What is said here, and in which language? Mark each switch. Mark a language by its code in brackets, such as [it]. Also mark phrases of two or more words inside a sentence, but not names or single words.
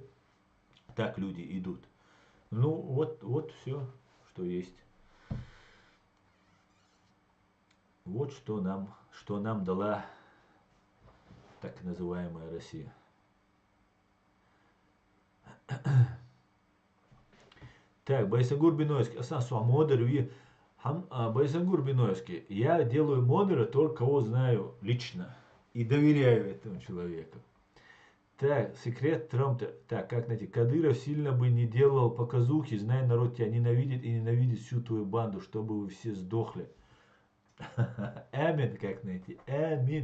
[ru] Так люди идут. Ну, вот все, что есть. Вот что нам дала так называемая Россия. Так, Байсагур Биноевский. Асасу модер ви. Байсагур Биноевский. Я делаю модера только кого знаю лично. И доверяю этому человеку. Так, секрет Трампа. Так, как найти? Кадыров сильно бы не делал показухи, зная, народ тебя ненавидит и ненавидит всю твою банду, чтобы вы все сдохли. Амин, как найти? Амин.